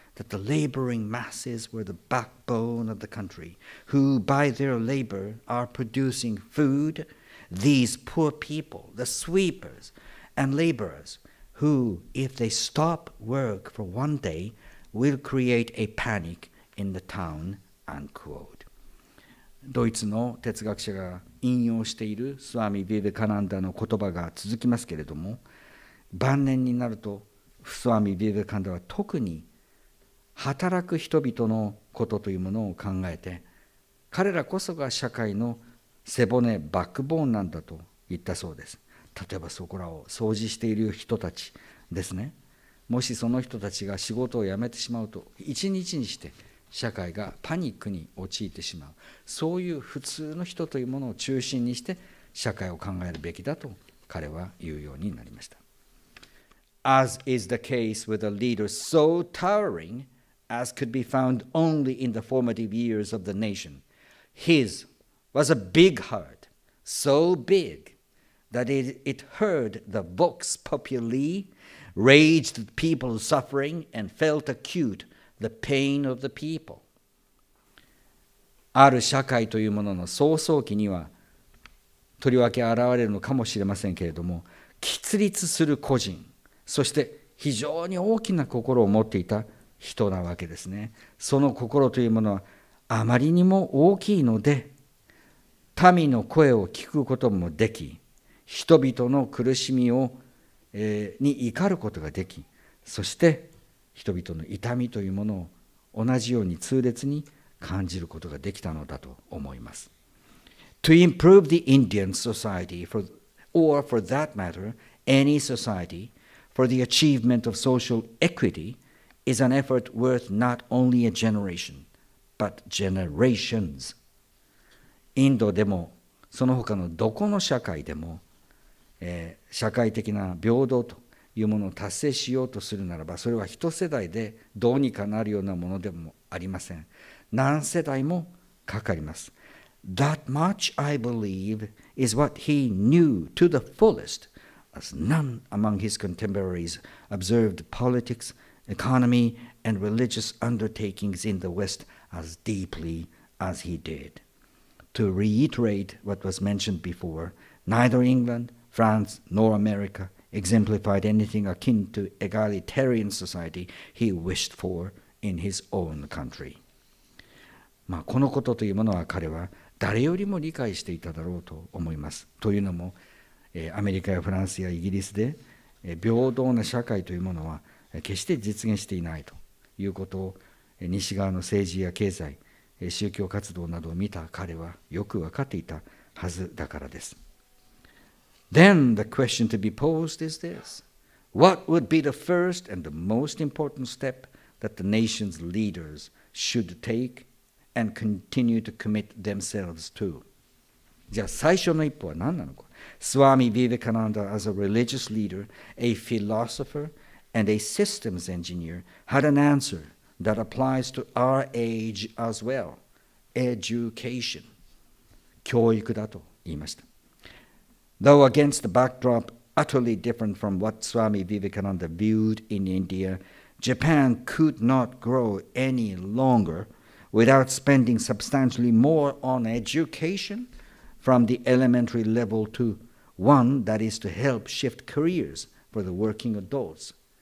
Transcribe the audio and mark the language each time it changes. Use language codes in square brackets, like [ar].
[en] that the laboring masses were the backbone of the country, who by their labor are producing food. These poor people, the sweepers and laborers, who, if they stop work for one day, will create a panic in the town, unquote. [ja] ドイツの哲学者が引用しているスワミ・ヴィヴェカナンダの言葉が続きますけれども、晩年になるとスワミ・ヴィヴェカナンダは特に働く人々のことというものを考えて、彼らこそが社会の背骨、バックボーンなんだと言ったそうです。例えばそこらを掃除している人たちですね。もしその人たちが仕事を辞めてしまうと、一日にして社会がパニックに陥ってしまう。そういう普通の人というものを中心にして社会を考えるべきだと彼は言うようになりました。 [en] As is the case with a leader so towering as could be found only in the formative years of the nation, his was a big heart, so big that it heard the vox populi, raged at people's suffering, and felt acute the pain of the people. [ja] ある社会というものの創創期には、とりわけ現れるのかもしれませんけれども、喫立する個人、そして非常に大きな心を持っていた人なわけですね。その心というものはあまりにも大きいので、民の声を聞くこともでき、人々の苦しみに怒ることができ、そして人々の痛みというものを同じように痛烈に感じることができたのだと思います。 [en] To improve the Indian society, or for that matter, any society, for the achievement of social equity, is an effort worth not only a generation, but generations. [ja] インドでもその他のどこの社会でも、社会的な平等というものを達成しようとするならば、それは一世代でどうにかなるようなものでもありません。何世代もかかります。 [en] That much, I believe, is what he knew to the fullest, as none among his contemporaries observed politics, economy, and religious undertakings in the West as deeply as he did. To reiterate what was mentioned before, neither England, France, nor America exemplified anything akin to egalitarian society he wished for in his own country. [ja] このことというものは彼は誰よりも理解していただろうと思います。というのも、アメリカやフランスやイギリスで平等な社会というものは決して実現していないということを、西側の政治や経済、宗教活動などを見た彼はよく分かっていたはずだからです。 [en] Then the question to be posed is this: What would be the first and the most important step that the nation's leaders should take and continue to commit themselves to? [ja] じゃあ最初の一歩は何なのか。 [en] Swami Vivekananda, as a religious leader, a philosopher, and a systems engineer, had an answer that applies to our age as well. Education. [ja] 教育だと言いました。 [en] Though against the backdrop utterly different from what Swami Vivekananda viewed in India, Japan could not grow any longer without spending substantially more on education from the elementary level to one that is to help shift careers for the working adults.